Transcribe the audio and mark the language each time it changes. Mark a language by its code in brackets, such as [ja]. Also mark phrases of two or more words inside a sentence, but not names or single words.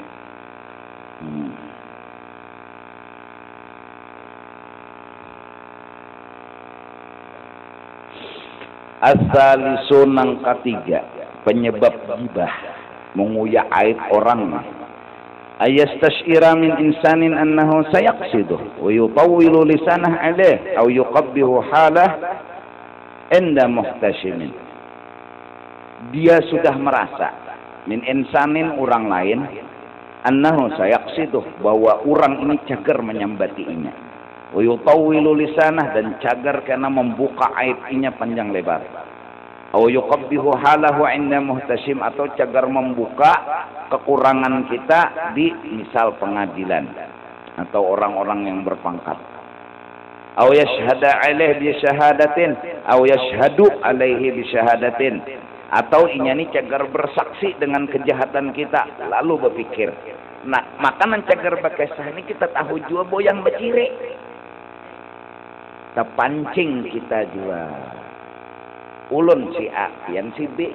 [id] Asalisun yang ketiga, penyebab gibah, menguyak aib orang. [ar] أن يستشعر من إنسان أنه سيقصده ويطول لسانه عليه أو يقبح حاله عند محتشم. [bjn] Dia sudah merasa [ar] من إنسان [bjn] orang lain [ar] أنه سيقصده [bjn] bahwa orang ini cagar menyambatinya. [ar] ويطول لسانه [bjn] dan cagar karena membuka aibnya panjang lebar. [ar] أو يقبح حاله عند محتشم [bjn] atau cagar membuka kekurangan kita di misal pengadilan atau orang-orang yang berpangkat. [ar] أو يشهد عليه بشهادة أو يشهد عليه بشهادة aw yashhadu 'alaihi bi syahadatin [bjn] atau inyani cagar bersaksi dengan kejahatan kita lalu berpikir. Nah, makanan cagar bakesah ini kita tahu jua boyang becire. Terpancing kita jual. Ulun si A, pian si B.